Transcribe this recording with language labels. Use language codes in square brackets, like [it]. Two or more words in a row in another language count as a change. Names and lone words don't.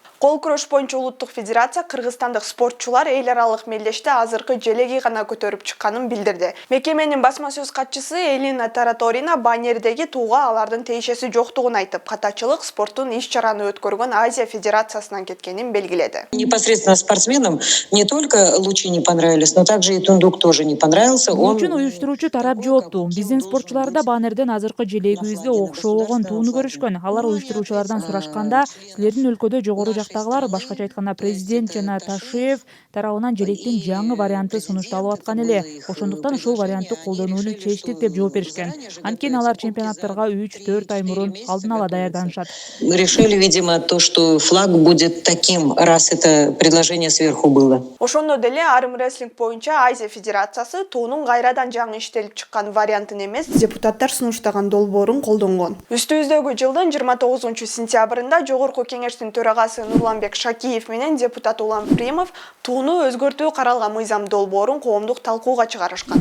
[ky] Кол күрөш боюнча улуттук федерация кыргызстандык спортчулар эл аралык мелдеште азыркы желеги гана көтөрүп чыкканын билдирди. Мекеменин басма сөз катчысы Элина Тараторина баннердеги тууга алардын тиешеси жоктугун айтып, катачылык спорттун иш-чараны өткөргөн Азия Федерациясынан кеткенин белгиледи. [ru] Непосредственно спортсменам не только лучи не понравились, но также и тундук тоже не понравился. [ky] Үчүн уюштуруучу тарап жоопту. Биздин спортчулар да баннерден азыркы желегибизге окшогон тууну көрүшкөн. Алар уюштуруучулардан сурашканда, силердин өлкөдө жогору жактагылар, башкача айтканда президент жана Ташиев тарабынан желектин жаңы варианты сунушталып аткан эле. Ошондуктан ушул вариантты колдонууну чечтик деп жооп беришкен. Анткени алар чемпионаттарга 3-4 ай мурун алдын ала даярданышат. [ru] Решили, видимо, то, что флаг будет таким, раз это предложение сверху было. [ky] Ошондо деле армрестлинг боюнча Азия Федерациясы туунун кайрадан жаңы иштелип чыккан вариантын эмес, депутаттар сунуштаган долбоорун колдонгон. Үстүбүздөгү жылдын 29 сентябрында Жогорку кеңештин төрагасы Нурланбек Шакиев менен депутат Улан Примов тууну өзгөртүү каралган мыйзам долбоорун коомдук талкууга чыгарышкан.